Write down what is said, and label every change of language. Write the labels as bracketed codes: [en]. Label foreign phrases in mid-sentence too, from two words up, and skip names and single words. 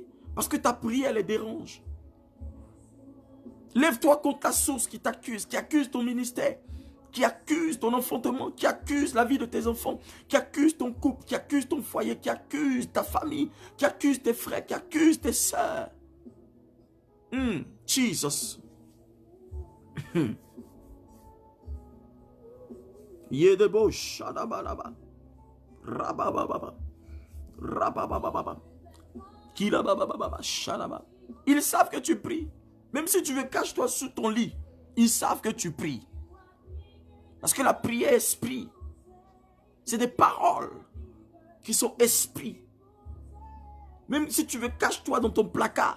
[fr] Parce que ta prière les dérange. Lève-toi contre la source qui t'accuse, qui accuse ton ministère, qui accuse ton enfantement, qui accuse la vie de tes enfants, qui accuse ton couple, qui accuse ton foyer, qui accuse ta famille, qui accuse tes frères, qui accuse tes sœurs. Jesus. Yedebo shadabalaba. Rabababa. Rabababa. Kilabababa shadaba. Ils savent que tu pries. Même si tu veux, cache-toi sous ton lit. Ils savent que tu pries. Parce que la prière esprit, c'est des paroles qui sont esprit. Même si tu veux, cache-toi dans ton placard.